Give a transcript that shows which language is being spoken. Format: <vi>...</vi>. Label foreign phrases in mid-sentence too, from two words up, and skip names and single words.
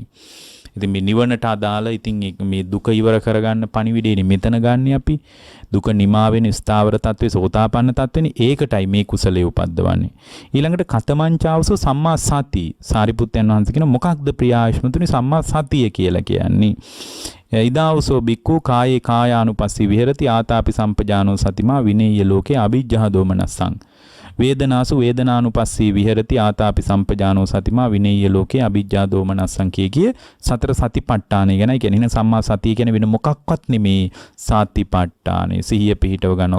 <si>ඉතින් මේ නිවනට අදාළ ඉතින් මේ දුක ඉවර කරගන්න පණිවිඩේනේ මෙතන ගන්න අපි. දුක නිමා වෙන ස්ථාවර තත්ත්වේ සෝතාපන්න තත්ත්වෙනේ. ඒකටයි මේ කුසලයේ උපද්දවන්නේ. ඊළඟට</si> <pi>කතමංචාවසෝ සම්මා සති.</pi> <si>සාරිපුත්තයන් වහන්සේ කියන මොකක්ද ප්‍රියායශ්මතුනි සම්මා සතිය කියලා කියන්නේ?</si> <pi>ඉදාවසෝ බික්ඛු කායේ කායානුපස්සී විහෙරති ආතාපි සම්පජානෝ සතිමා විනේය ලෝකේ අවිජ්ජා දෝමනස්සං. වේදනාසු වේදනානුපස්සී විහෙරති ආතාපි සම්පජානෝ සතිමා විනේය ලෝකේ අවිජ්ජා දෝමනස්සං</pi> <si>කිය සතර සතිපට්ඨානය ගැනයි කියන්නේ. සම්මා සතිය කියන වෙන මොකක්වත් නෙමේ. සතිපට්ඨානය සිහිය පිහිටව ගන්නවා.</si>